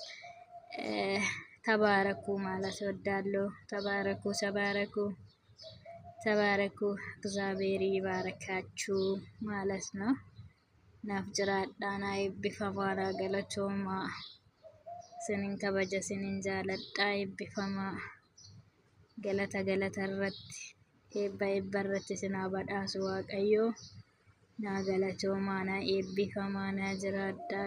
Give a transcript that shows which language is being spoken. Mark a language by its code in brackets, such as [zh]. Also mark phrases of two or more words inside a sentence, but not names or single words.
[am] ተባረኩ ማለት ወዳለሁ። ተባረኩ እግዚአብሔር ይባርካችሁ ማለት ነው። [om] naaf jiraadhaan eebbifamaa haa galatoomaa isinin kabaja isinin jaaladha eebbifamaa galata irratti eebba irratti isin haa badhaasu waaqayyo. Na galatoomaa na eebbifamaa na jiraadha.